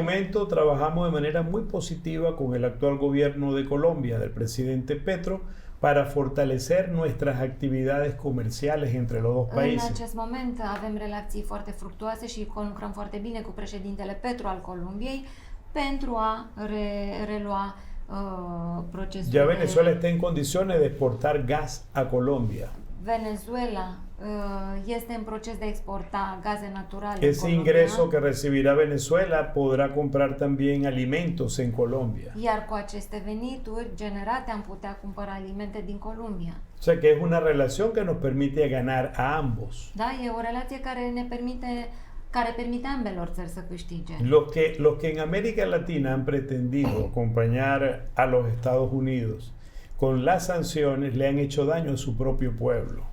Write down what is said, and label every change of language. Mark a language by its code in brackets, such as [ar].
[es] momento trabajamos de manera muy positiva con el actual gobierno de Colombia, del presidente Petro, para fortalecer nuestras actividades comerciales entre los dos [ro] În [es] países. [ro] acest moment avem relații foarte fructuoase și lucrăm foarte bine cu președintele Petro al Columbiei pentru a relua procesul. [es] Ya Venezuela está en condiciones de exportar gas a Colombia. [ro] Venezuela este în proces de a exporta gaze naturale în [es] Ese [ro] Colombia, [es] ingreso que recibirá Venezuela podrá comprar también alimentos en Colombia. [ro] iar cu aceste venituri generate am putea cumpăra alimente din Columbia. [es] O sea que es una relación que nos permite ganar a ambos. [ro] Da, e o relație care permite ambelor țări să câștige. [es] Los que en América Latina han pretendido acompañar a los Estados Unidos con las sanciones le han hecho daño a su propio pueblo.